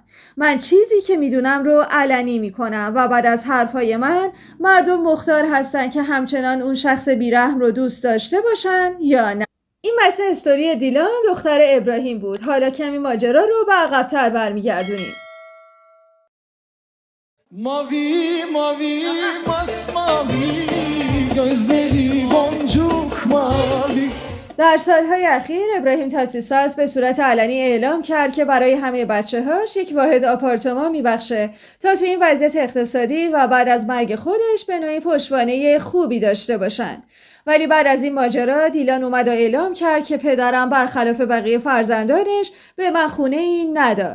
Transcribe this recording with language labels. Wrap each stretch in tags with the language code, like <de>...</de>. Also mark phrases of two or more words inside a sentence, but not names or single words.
<fa>من چیزی که میدونم رو علنی میکنم و بعد از حرفای من مردم مختار هستن که همچنان اون شخص بیرحم رو دوست داشته باشن یا نه. این متن استوری دیلان دختر ابراهیم بود. حالا کمی ماجرا رو به عقب‌تر برمیگردونیم.</fa> <tr>Mavi mavi masmavi gözleri boncuk mavi.</tr> <fa>در سالهای اخیر ابراهیم تاتیساس به صورت علنی اعلام کرد که برای همه بچه‌هاش یک واحد آپارتمان میبخشه تا تو این وضعیت اقتصادی و بعد از مرگ خودش به نوعی پشتوانه خوبی داشته باشن. ولی بعد از این ماجرا دیلان اومد و اعلام کرد که پدرم برخلاف بقیه فرزندانش به من خونه‌ای نداد.</fa>